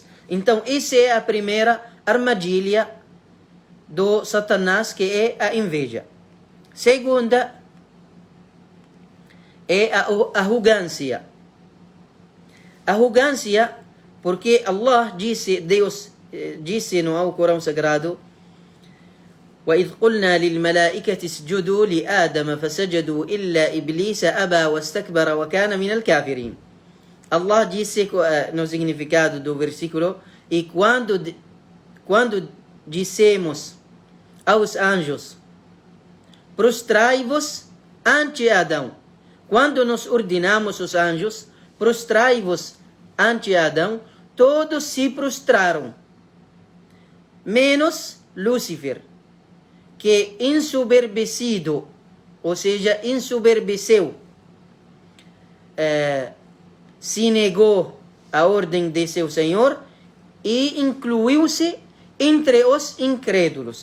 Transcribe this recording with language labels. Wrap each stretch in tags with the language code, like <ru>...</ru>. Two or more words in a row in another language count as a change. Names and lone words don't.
<pt>Então, essa é a primeira armadilha do Satanás, que é a inveja. Segunda é a arrogância. Arrogância, porque Deus disse no Alcorão Sagrado:</pt> <ar>وَإِذْ قُلْنَا لِلْمَلَائِكَةِ اسْجُدُوا لِآدَمَ فَسَجَدُوا إِلَّا إِبْلِيسَ أَبَى وَاسْتَكْبَرَ وَكَانَ مِنَ الْكَافِرِينَ.</ar> <pt>Allah disse no significado do versículo: e quando dissemos aos anjos, prostrai-vos ante Adão. Quando nós ordenamos os anjos, prostrai-vos ante Adão, todos se prostraram, menos Lúcifer, que ensoberbecido, ou seja, ensoberbeceu, se negou à ordem de seu Senhor e incluiu-se entre os incrédulos.</pt>